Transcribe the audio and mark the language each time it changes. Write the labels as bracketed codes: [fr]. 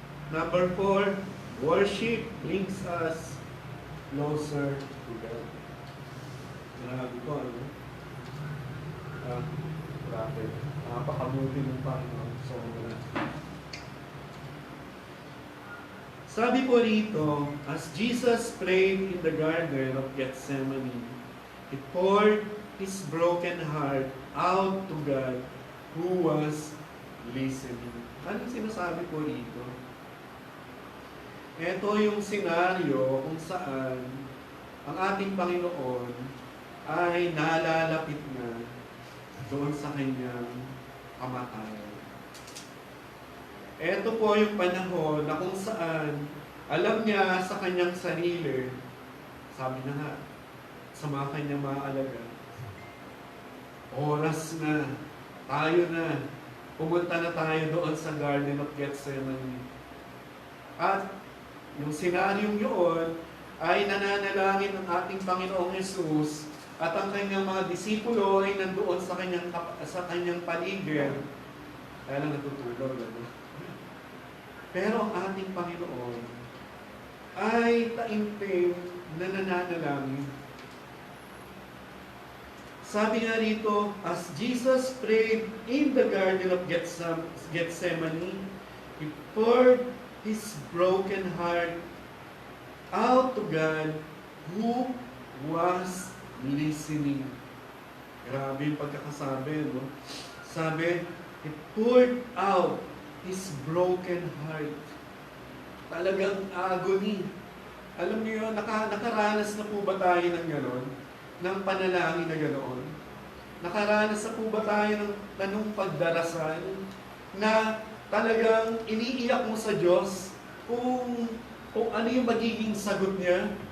[en] Number 4, worship brings us closer to God. [tl] Grabe ko, ano? Grabe. Napakabuti ng Panginoon. Sabi po rito, [en] as Jesus prayed in the Garden of Gethsemane, he poured his broken heart out to God who was listening. [tl] Anong sinasabi po rito? Ito yung senaryo kung saan ang ating Panginoon ay nalalapit na doon sa kanyang kamatayan. Ito po yung panahon na kung saan alam niya sa kanyang sarili, sabi na nga, sa mga kanyang mga alagad, oras na, tayo na, pumunta na tayo doon sa Garden of Gethsemane. At yung senaryong yun ay nananalangin ng ating Panginoong Yesus at ang kanyang mga disipulo ay nandoon sa kanyang paligid. Kaya lang natutulog. Pero ang ating Panginoon ay taimtim na nananalangin. Sabi nga rito, [en] as Jesus prayed in the Garden of Gethsemane, he poured his broken heart out to God who was listening. [tl] Grabe yung pagkakasabi, no? Sabi, [en] he poured out his broken heart. [tl] Talagang agony. Alam niyo yun, nakaranas na po ba tayo ng gano'n? Ng panalangin na ganoon? Nakaranas na po ba tayo ng tanong pagdarasal na talagang iniiyak mo sa Diyos kung ano yung magiging sagot niya?